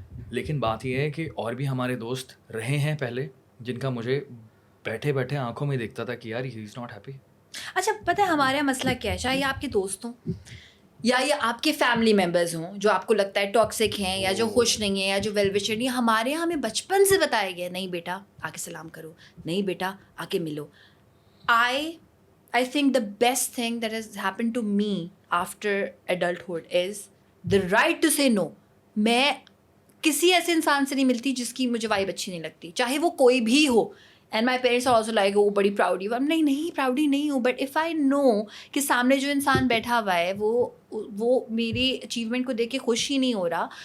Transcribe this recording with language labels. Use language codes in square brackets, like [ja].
[ur] لیکن بات یہ ہے کہ اور بھی ہمارے دوست رہے ہیں پہلے جن کا مجھے بیٹھے بیٹھے آنکھوں میں دیکھتا تھا کہ یار [en] He is not happy. [ur] اچھا پتہ ہے ہمارا مسئلہ کیا ہے, چاہے یہ آپ کے دوست ہوں یا یہ آپ کے فیملی ممبرز ہوں جو آپ کو لگتا ہے ٹاکسک ہیں یا جو خوش نہیں ہیں یا جو ویل وشر نہیں, ہمارے یہاں ہمیں بچپن سے بتایا گیا نہیں بیٹا آ کے سلام کرو, نہیں بیٹا آ کے ملو. [en] I think the best thing that has happened to me after adulthood is the right to say no. [ur] میں کسی ایسے انسان سے نہیں ملتی جس کی مجھے وائب اچھی نہیں لگتی, چاہے وہ کوئی بھی ہو. [en] and my parents are also like [ur] وہ بڑی پراؤڈی ہو, نہیں پراؤڈی نہیں ہوں, [en] but if I know [ur] کہ سامنے جو انسان بیٹھا ہوا ہے وہ میری اچیومنٹ کو دیکھ کے خوش ہی نہیں ہو رہا.